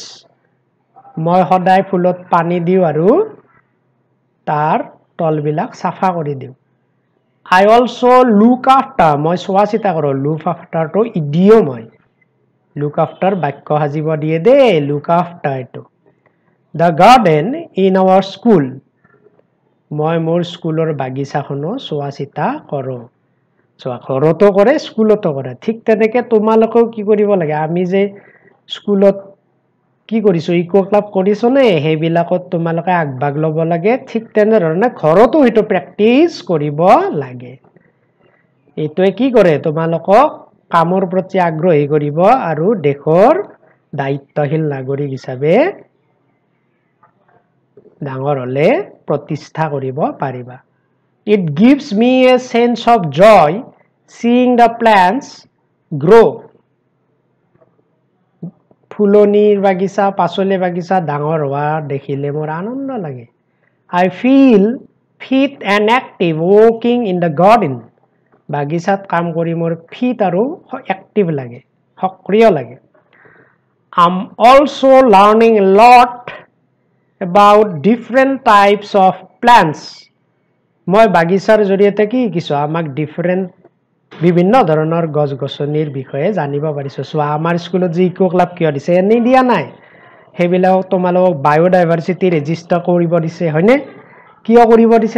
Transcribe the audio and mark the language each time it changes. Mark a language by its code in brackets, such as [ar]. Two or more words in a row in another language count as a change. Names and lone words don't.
[as] মই সদায় ফুলত পানী দিওঁ আৰু তাৰ তলবিলাক চাফা কৰি দিওঁ. [en] I also look after. [as] মই চোৱা চিতা কৰোঁ. [en] Look after [as] টো ইডিঅম হয়. [en] Look after [as] বাক্য সাজিব দিয়ে দেই. [en] Look after এইটো. The garden in our school. [as] মই মোৰ স্কুলৰ বাগিচাখনো চোৱা চিতা কৰোঁ. ঘৰতো কৰে স্কুলতো কৰে. ঠিক তেনেকৈ তোমালোকেও কি কৰিব লাগে? আমি যে স্কুলত কি কৰিছোঁ ইকো ক্লাব কৰিছোনে সেইবিলাকত তোমালোকে আগভাগ ল'ব লাগে. ঠিক তেনেধৰণে ঘৰতো সেইটো প্ৰেক্টিচ কৰিব লাগে. এইটোৱে কি কৰে তোমালোকক কামৰ প্ৰতি আগ্ৰহী কৰিব আৰু দেশৰ দায়িত্বশীল নাগৰিক হিচাপে ডাঙৰ হলে প্ৰতিষ্ঠা কৰিব পাৰিবা. [en] It gives me a sense of joy seeing the plants grow. [as] ফুলনিৰ বাগিচা পাচলি বাগিচা ডাঙৰ হোৱা দেখিলে মোৰ আনন্দ লাগে. [en] I feel fit and active walking in the garden. [as] বাগিচাত কাম কৰি মোৰ ফিট আৰু এক্টিভ লাগে, সক্ৰিয় লাগে. [en] I'm also learning a lot about different types of plants. [as] মই বাগিচাৰ জৰিয়তে কি শিকিছোঁ? আমাক বিভিন্ন ধৰণৰ গছ গছনিৰ বিষয়ে জানিব পাৰিছোঁ. চোৱা আমাৰ স্কুলত যে ইকো ক্লাব কিয় দিছে? এনেই দিয়া নাই. সেইবিলাক তোমালোকক বায়'ডাইভাৰ্চিটি ৰেজিষ্টাৰ কৰিব দিছে, হয়নে? কিয় কৰিব দিছে?